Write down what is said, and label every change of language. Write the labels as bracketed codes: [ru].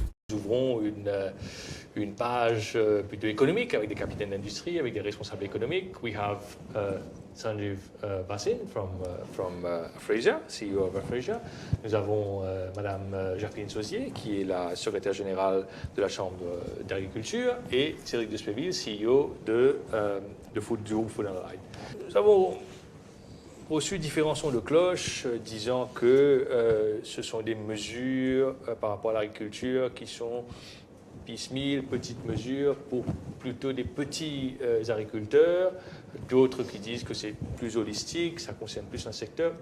[fr] Nous ouvrons une page plutôt économique avec des capitaines d'industrie, avec des responsables économiques. [en] We have Sanjeev Bhasin from Afrasiab, CEO of Afrasiab. [fr] Nous avons Madame Jacqueline Sauzier, qui est la secrétaire générale de la Chambre d'agriculture, et Cédric Despéville, CEO du groupe Food & Light. Nous avons reçu différents sons de cloche disant que ce sont des mesures par rapport à l'agriculture qui sont piecemeal, petites mesures pour plutôt des petits agriculteurs, d'autres qui disent que c'est plus holistique, ça concerne plus un secteur.